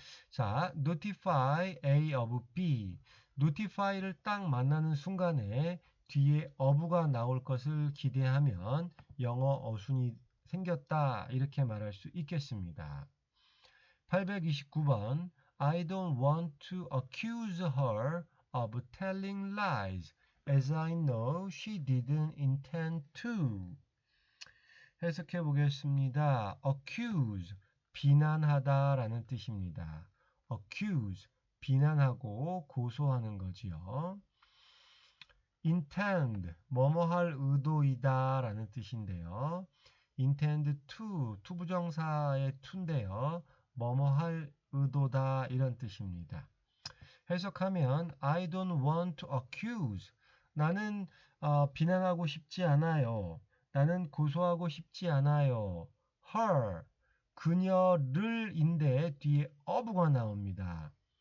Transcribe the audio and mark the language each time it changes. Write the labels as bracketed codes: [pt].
[ko] 자, [en] notify A of B. [ko] notify를 딱 만나는 순간에 뒤에 of가 나올 것을 기대하면 영어 어순이 생겼다, 이렇게 말할 수 있겠습니다. 829번. [en] I don't want to accuse her of telling lies, as I know she didn't intend to. [ko] 해석해 보겠습니다. accuse, 비난하다 라는 뜻입니다. accuse, 비난하고 고소하는 거지요. intend, 뭐뭐할 의도이다 라는 뜻인데요. [en] intend to, [ko] 투부정사의 to인데요. 뭐뭐할 의도다, 이런 뜻입니다. 해석하면 [en] I don't want to accuse, [ko] 나는 비난하고 싶지 않아요. 나는 고소하고 싶지 않아요. her, 그녀를 인데 뒤에 of가 나옵니다.